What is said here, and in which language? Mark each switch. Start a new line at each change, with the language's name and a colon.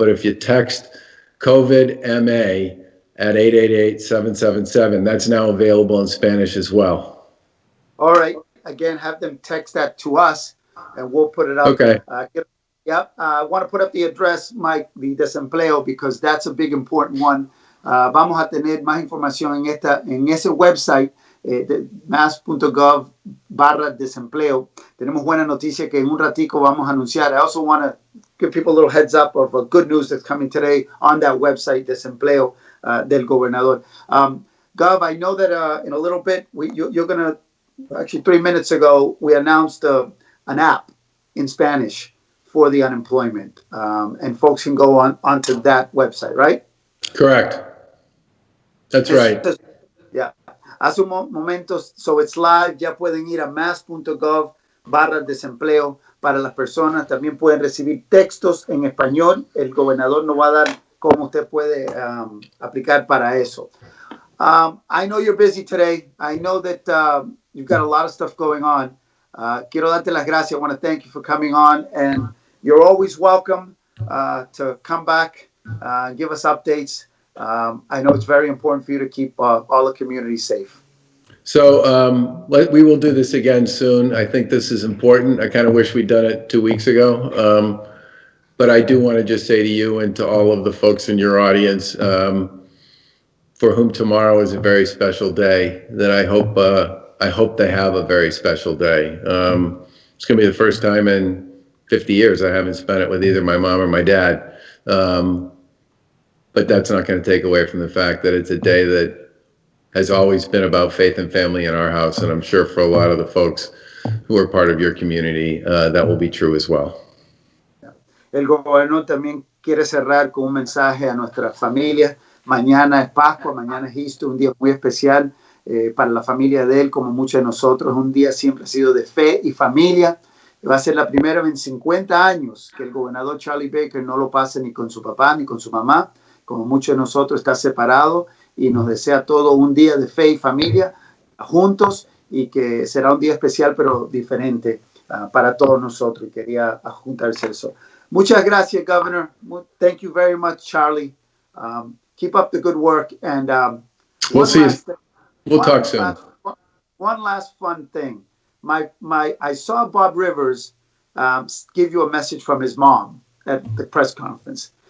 English: But if you text COVID MA at 888-777, that's now available in Spanish as well. All right. Again, have them text that to us, and we'll put it up. Okay. I want to put up the address, Mike, the desempleo, because that's a big important one.
Spanish: Vamos a tener más información en ese website, mass.gov/desempleo. Tenemos buena noticia que en un ratico vamos a anunciar.
English: I also want to give people a little heads up of good news that's coming today on that website, desempleo,
Spanish: del gobernador.
English: Gov, I know that in a little bit, you're going to, actually 3 minutes ago, we announced an app in Spanish for the unemployment, and folks can go onto that website, right? Correct. That's right. Yeah.
Spanish: Hace un momento,
English: so it's live,
Spanish: ya pueden ir a mass.gov/desempleo para las personas. También pueden recibir textos en español. El gobernador nos va a dar cómo usted puede aplicar para eso.
English: I know you're busy today. I know that you've got a lot of stuff going on.
Spanish: Quiero darte las gracias.
English: I want to thank you for coming on, and you're always welcome to come back and give us updates. I know it's very important for you to keep all the community safe. So we will do this again soon. I think this is important. I kind of wish we'd done it 2 weeks ago. But I do want to just say to you and to all of the folks in your audience, for whom tomorrow is a very special day, that I hope they have a very special day. It's going to be the first time in 50 years I haven't spent it with either my mom or my dad. but that's not going to take away from the fact that it's a day that has always been about faith and family in our house, and I'm sure for a lot of the folks who are part of your community, that will be true as well.
Spanish: El gobernador también quiere cerrar con un mensaje a nuestras familias. Mañana es Pascua, mañana es Easter, un día muy especial para la familia de él, como muchos de nosotros. Un día siempre ha sido de fe y familia. Va a ser la primera vez en 50 años que el gobernador Charlie Baker no lo pase ni con su papá ni con su mamá. Como muchos de nosotros, está separado y nos desea todo un día de fe y familia juntos, y que será un día especial pero diferente para todos nosotros. Y quería juntarse eso. Muchas gracias, Governor.
English: Thank you very much, Charlie. Keep up the good work. And we'll see you. We'll talk soon. One last fun thing. I saw Bob Rivers give you a message from his mom at the press conference.